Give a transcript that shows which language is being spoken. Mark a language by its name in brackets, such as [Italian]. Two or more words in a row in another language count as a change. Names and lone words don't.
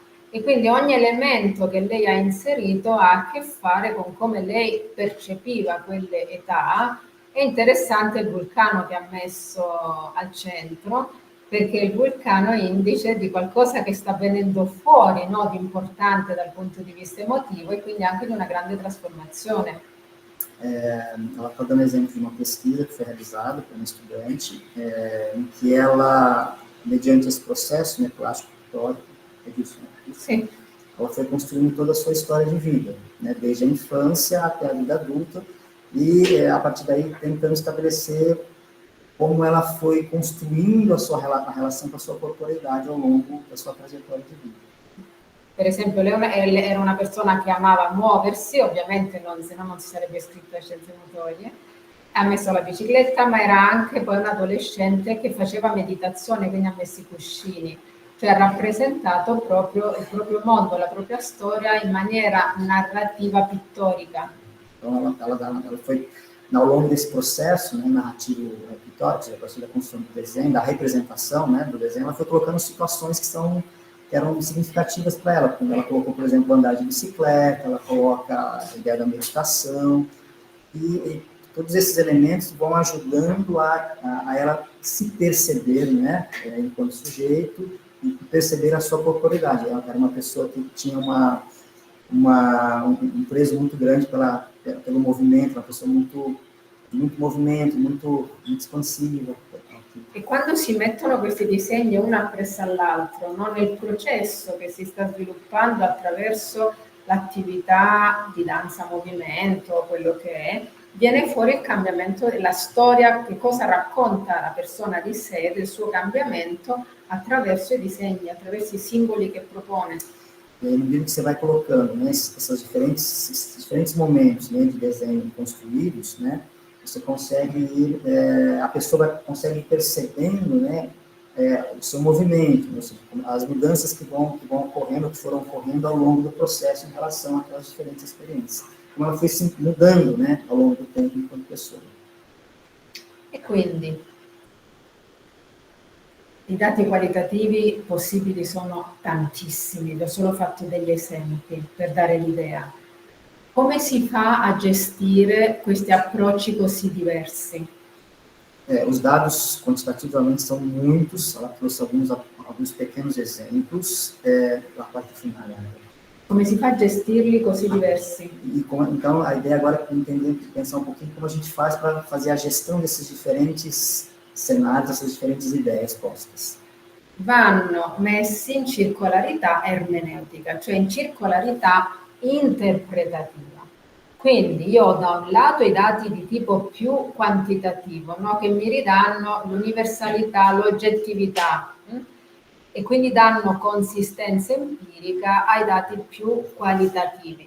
[Italian] E quindi ogni elemento che lei ha inserito ha a che fare con come lei percepiva quelle età. È interessante il vulcano che ha messo al centro, perché il vulcano è indice di qualcosa che sta venendo fuori, no, di importante dal punto di vista emotivo e quindi anche di una grande trasformazione. [Portuguese] Ela está dando exemplo de uma pesquisa que foi realizada por uma estudante, em que ela, mediante esse processo, né, plástico pittórico, é disso, né? Sim. Ela foi construindo toda a sua história de vida, né, desde a infância até a vida adulta, e a partir daí tentando estabelecer como ela foi construindo a relação com a sua corporeidade ao longo da sua trajetória de vida. [Italian] Per esempio, lei era una persona che amava muoversi, ovviamente se no non si sarebbe iscritta a scienze motorie, ha messo la bicicletta, ma era anche poi un adolescente che faceva meditazione, quindi ha messo i cuscini, cioè ha rappresentato proprio il proprio mondo, la propria storia in maniera narrativa pittorica. [Portuguese] Então, ela foi, ao longo desse processo, né, narrativo pittórico, a partir da construção do desenho, da representação, né, do desenho, ela foi colocando situações que eram significativas para ela. Ela colocou, por exemplo, andar de bicicleta, ela coloca a ideia da meditação, e todos esses elementos vão ajudando a ela se perceber, né, enquanto sujeito, e perceber a sua corporeidade. Ela era uma pessoa que tinha um preço muito grande pelo movimento, uma pessoa muito movimento, muito expansiva. [Italian] E quando si mettono questi disegni uno appresso all'altro, no? Nel processo che si sta sviluppando attraverso l'attività di danza movimento, quello che è, viene fuori il cambiamento, la storia, che cosa racconta la persona di sé, del suo cambiamento, attraverso i disegni, attraverso i simboli che propone. [Portuguese] E aí, no livro que você vai colocando, né, esses diferentes momentos, né, de desenho construídos, né, você consegue ir, a pessoa consegue ir percebendo, né, o seu movimento, né, as mudanças que vão ocorrendo, que foram ocorrendo ao longo do processo em relação àquelas diferentes experiências. Como ela foi se mudando, né, ao longo do tempo enquanto pessoa. [Italian] E quindi i dati qualitativi possibili sono tantissimi, vi ho solo fatto degli esempi per dare l'idea. Come si fa a gestire questi approcci così diversi? [Portuguese] Os dados quantitativamente são muitos, ela trouxe alguns pequenos exemplos, na parte final. [Italian] Come si fa a gestirli così diversi? [Portuguese] Então, a ideia agora é entender, pensar um pouquinho como a gente faz para fazer a gestão desses diferentes cenários, essas diferentes ideias postas. [Italian] Vanno messi in circolarità ermeneutica, cioè in circolarità interpretativa. Quindi io ho da un lato i dati di tipo più quantitativo, no? Che mi ridanno l'universalità, l'oggettività, e quindi danno consistenza empirica ai dati più qualitativi.